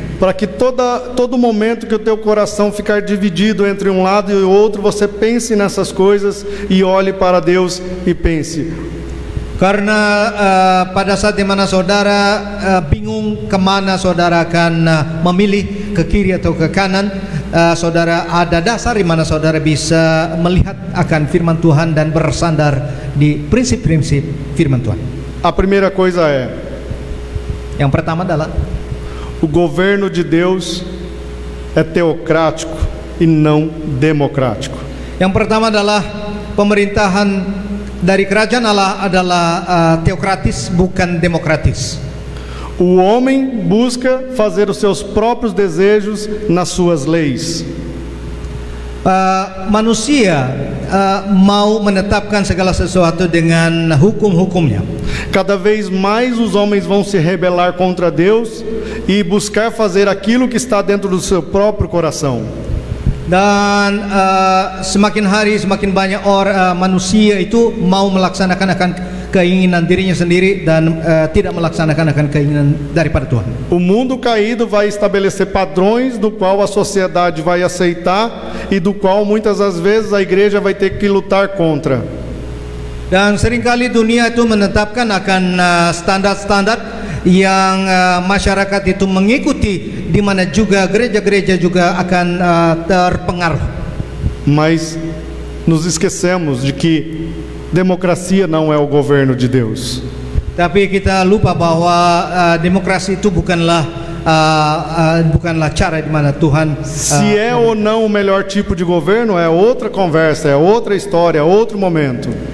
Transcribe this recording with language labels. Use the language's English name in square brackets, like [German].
[Portuguese] Para que todo momento que o teu coração ficar dividido entre um lado e o outro, você pense nessas coisas e olhe para Deus e pense. [Indonesian] Karena pada saat di mana saudara bingung kemana saudara akan memilih, ke kiri atau ke kanan, saudara ada dasar di mana saudara bisa melihat akan firman Tuhan dan bersandar di prinsip-prinsip firman Tuhan. [Portuguese] A primeira coisa é: [Indonesian] yang pertama adalah [Portuguese] o governo de Deus é teocrático e não democrático. [Indonesian] Yang pertama adalah pemerintahan dari kerajaan Allah adalah teokratis, bukan demokratis. [Portuguese] O homem busca fazer os seus próprios desejos nas suas leis. [Indonesian] Manusia mau menetapkan segala sesuatu dengan hukum-hukumnya. [Portuguese] Cada vez mais os homens vão se rebelar contra Deus e buscar fazer aquilo que está dentro do seu próprio coração. [Indonesian] Dan semakin hari semakin banyak manusia itu mau melaksanakan akan keinginan dirinya sendiri dan tidak melaksanakan akan keinginan daripada Tuhan. [Portuguese] O mundo caído vai estabelecer padrões do qual a sociedade vai aceitar e do qual muitas das vezes a igreja vai ter que lutar contra. [Indonesian] Dan seringkali dunia itu menetapkan akan standar-standar yang masyarakat itu mengikuti, di mana juga gereja-gereja juga akan terpengaruh. [Portuguese] Mas nos esquecemos de que democracia não é o governo de Deus. [Indonesian] Tapi kita lupa bahwa demokrasi itu bukanlah bukanlah cara di mana Tuhan [Portuguese] Se é ou não o melhor tipo de governo é outra conversa, é outra história, é outro momento.